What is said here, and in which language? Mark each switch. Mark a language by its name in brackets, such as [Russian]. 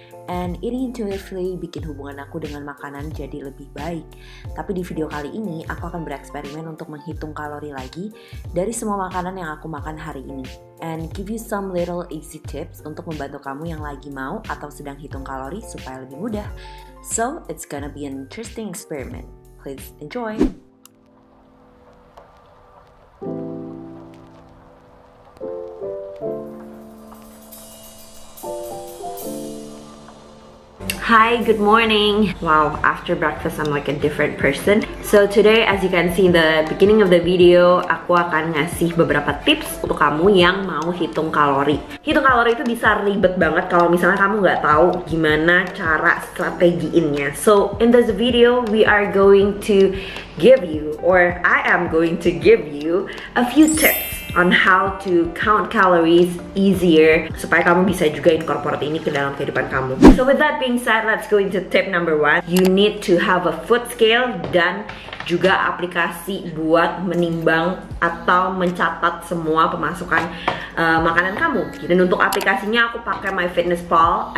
[English] And eating intuitively [Indonesian] bikin hubungan aku dengan makanan jadi lebih baik. Tapi di video kali ini aku akan bereksperimen untuk menghitung kalori lagi dari semua makanan yang aku makan hari ini. [English] And give you some little easy tips [Indonesian] untuk membantu kamu yang lagi mau atau sedang hitung kalori supaya lebih mudah. [English] So, it's gonna be an interesting experiment. Please enjoy! Hi, good morning. Wow, after breakfast I'm like a different person. So today, as you can see in the beginning of the video, [Indonesian] aku akan ngasih beberapa tips untuk kamu yang mau hitung kalori. Hitung kalori itu bisa ribet banget kalau misalnya kamu nggak tahu gimana cara strategiinnya. [English] So in this video, we are going to give you, or I am going to give you a few tips on how to count calories easier [Indonesian] supaya kamu bisa juga incorporate ini ke dalam kehidupan kamu. [English] So with that being said, let's go into tip number 1. You need to have a food scale [Indonesian] dan juga aplikasi buat menimbang atau mencatat semua pemasukan makanan kamu. Dan untuk aplikasinya aku pakai MyFitnessPal.